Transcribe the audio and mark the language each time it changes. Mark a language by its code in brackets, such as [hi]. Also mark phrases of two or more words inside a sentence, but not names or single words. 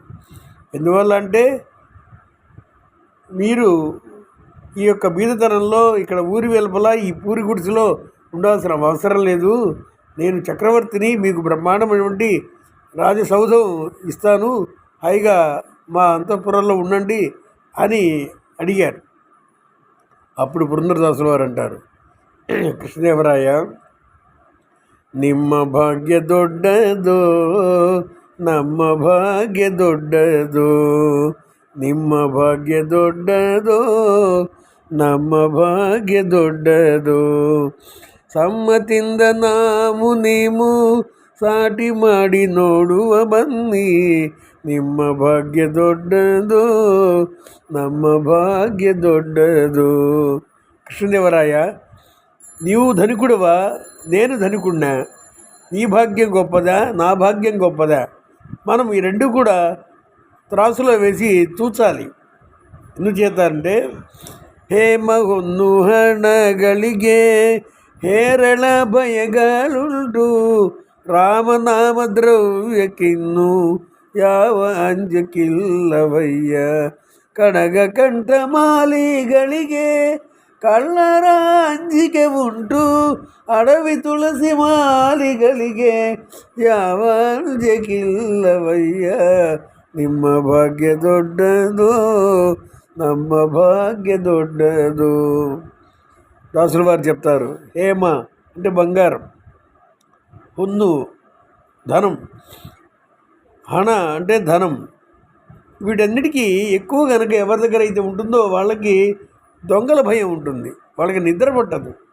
[te] ఎందువల్ల అంటే, మీరు ఈ యొక్క బీదతనంలో ఇక్కడ ఊరి వెలుపల ఈ పూరి గుడిసెలో ఉండాల్సిన అవసరం లేదు. నేను చక్రవర్తిని, మీకు బ్రహ్మాండమైనటువంటి రాజసౌధం ఇస్తాను, హాయిగా మా అంతఃపురంలో ఉండండి అని అడిగారు. అప్పుడు పురందరదాసుల వారు అంటారు, కృష్ణదేవరాయ, [kn] ನಿಮ್ಮ ಭಾಗ್ಯ ದೊಡ್ಡದೋ, ನಮ್ಮ ಭಾಗ್ಯ ದೊಡ್ಡದೋ, ನಿಮ್ಮ ಭಾಗ್ಯ ದೊಡ್ಡದೋ, ನಮ್ಮ ಭಾಗ್ಯ ದೊಡ್ಡದೋ, ಸಮ್ಮತಿಂದ ನಾವು ನೀವು ಸಾಟಿ ಮಾಡಿ ನೋಡುವ ಬನ್ನಿ, ನಿಮ್ಮ ಭಾಗ್ಯ ದೊಡ್ಡದು, ನಮ್ಮ ಭಾಗ್ಯ ದೊಡ್ಡದು. [te] కృష్ణదేవరాయ, నీవు ధనికుడువా, నేను ధనికుడినా? నీ భాగ్యం గొప్పదా, నా భాగ్యం గొప్పదా? మనం ఈ రెండు కూడా త్రాసులో వేసి తూచాలి. ఎందుచేత అంటే, [kn] ಹೇಮ ಹೊನ್ನು ಹಣಗಳಿಗೆ ಹೇರಳ ಭಯಗಳುಂಟು, ರಾಮನಾಮ ದ್ರವ್ಯಕ್ಕಿನ್ನು ಯಾವ ಅಂಜಕ್ಕಿಲ್ಲವಯ್ಯ, ಕಡಗ ಕಂಠ ಮಾಲಿಗಳಿಗೆ ಕಳ್ಳರ ಅಂಜಿಕೆ ಉಂಟು, ಅಡವಿ ತುಳಸಿ ಮಾಲಿಗಳಿಗೆ ಯಾವ ಅಂಜಿಕೆಯಿಲ್ಲವಯ್ಯ, ನಿಮ್ಮ ಭಾಗ್ಯ ದೊಡ್ಡದು, ನಮ್ಮ ಭಾಗ್ಯ ದೊಡ್ಡದು. [te] దాసుల వారు చెప్తారు, హేమ అంటే బంగారం, పొన్ను ధనం, హణ అంటే ధనం. వీటన్నిటికీ ఎక్కువ కనుక ఎవరి దగ్గర అయితే ఉంటుందో వాళ్ళకి దొంగల భయం ఉంటుంది, వాళ్ళకి నిద్ర పట్టదు.